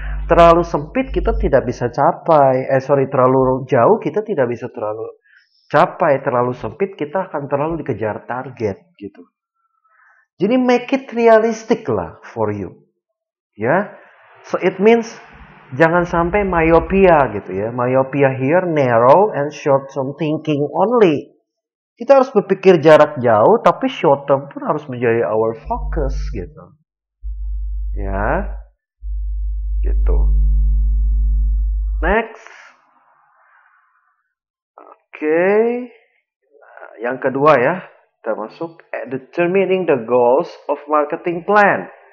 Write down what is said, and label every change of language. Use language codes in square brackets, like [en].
[id] Terlalu sempit kita tidak bisa capai. Terlalu jauh kita tidak bisa terlalu capai. Terlalu sempit kita akan terlalu dikejar target gitu. Jadi [en] make it realistic lah for you. Ya. So it means [id] jangan sampai myopia gitu ya. [en] Myopia here narrow and short term thinking only. [id] Kita harus berpikir jarak jauh tapi short term pun harus menjadi [en] our focus [id] gitu. Ya. Gitu. Next. Oke. Nah, yang kedua ya, kita masuk [en] determining the goals of marketing plan.